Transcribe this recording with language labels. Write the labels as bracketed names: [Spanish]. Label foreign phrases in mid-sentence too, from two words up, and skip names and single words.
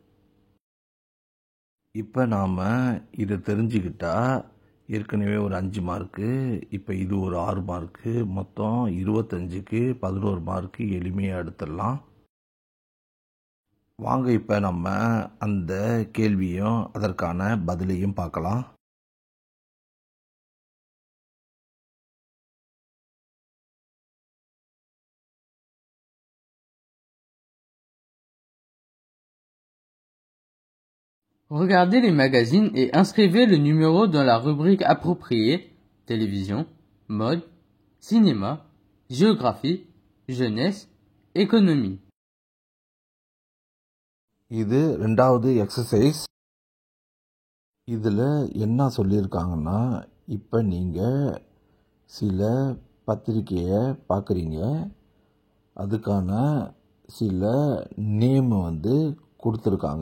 [Tamil] இப்போ நாம் இதை தெரிஞ்சுக்கிட்டா ஏற்கனவே ஒரு 5 மார்க்கு, இப்போ இது ஒரு 6 மார்க்கு, மொத்தம் 25க்கு 11 மார்க்கு எளிமையாக எடுத்துடலாம். வாங்க இப்போ நம்ம அந்த கேள்வியும் அதற்கான பதிலையும் பார்க்கலாம். [French] Regardez les magazines et inscrivez le numéro dans la rubrique appropriée: télévision, mode, cinéma, géographie, jeunesse, économie. [Tamil] இது 2வது எக்ஸசைஸ். இதில் என்ன சொல்லியிருக்காங்கன்னா, இப்போ நீங்கள் சில பத்திரிக்கையை பார்க்குறீங்க, அதுக்கான சில நேம் வந்து கொடுத்துருக்காங்க.